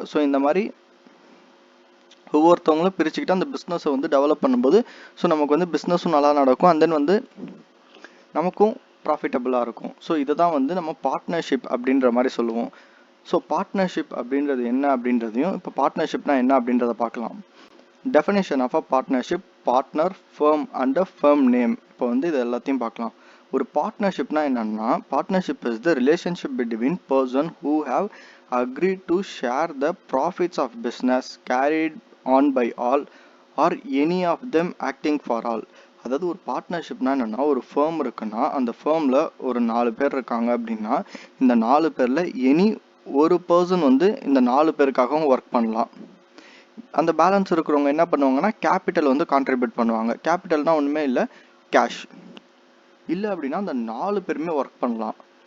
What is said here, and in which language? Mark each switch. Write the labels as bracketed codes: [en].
[ta] So இந்த மாதிரி ஒவ்வொருத்தவங்களும் பிரிச்சுக்கிட்டு அந்த பிஸ்னஸை வந்து டெவலப் பண்ணும்போது ஸோ நமக்கு வந்து பிஸ்னஸும் நல்லா நடக்கும், அண்ட் தென் வந்து நமக்கும் ப்ராஃபிட்டபுளாக இருக்கும். ஸோ இதை தான் வந்து நம்ம பார்ட்னர்ஷிப் அப்படின்ற மாதிரி சொல்லுவோம். ஸோ பார்ட்னர்ஷிப் அப்படின்றது என்ன அப்படின்றதையும் இப்போ பார்ட்னர்ஷிப்னா என்ன அப்படின்றத பார்க்கலாம். [en] Definition of a partnership, partner, firm and a firm name. [ta] இப்போ வந்து இது எல்லாத்தையும் பார்க்கலாம். ஒரு பார்ட்னர்ஷிப்னா என்னன்னா, [en] Partnership is the relationship between person who have agreed to share the profits of business carried on by all or any of them acting for all. [ta] அதாவது ஒரு பார்ட்னர்ஷிப்னா என்னன்னா, ஒரு ஃபேம் இருக்குன்னா அந்த ஃபேமில் ஒரு 4 பேர் இருக்காங்க அப்படின்னா இந்த 4 பேரில் எனி ஒரு பர்சன் வந்து இந்த 4 பேருக்காகவும் ஒர்க் பண்ணலாம். அந்த பேலன்ஸ் இருக்கிறவங்க என்ன பண்ணுவாங்கன்னா கேபிட்டல் வந்து கான்ட்ரிபியூட் பண்ணுவாங்க. கேபிட்டல்னா ஒன்றுமே இல்லை, கேஷ். இல்லை அப்படின்னா அந்த 4 பேருமே ஒர்க் பண்ணலாம்.